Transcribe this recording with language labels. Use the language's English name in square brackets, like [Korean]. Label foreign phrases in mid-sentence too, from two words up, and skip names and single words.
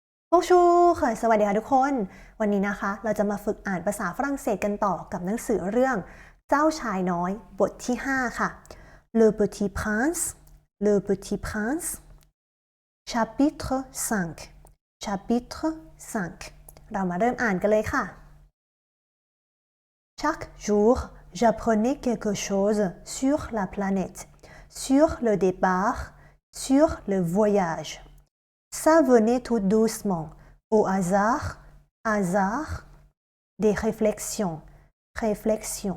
[Thai] Bonjour สวัสดีค่ะทุกคนวันนี้นะคะเราจะมาฝึกอ่านภาษาฝรั่งเศสกันต่อกับหนังสือเรื่องเจ้าชายน้อยบทที่5ค่ะ Le Petit Prince Le Petit Prince [French] Chapitre 5 Chapitre 5 [Thai] เรามาเริ่มอ่านกันเลยค่ะ [French] Chaque jour j'apprenais quelque chose sur la planète sur le départ sur le voyage.Ça venait tout doucement, au hasard, des réflexions.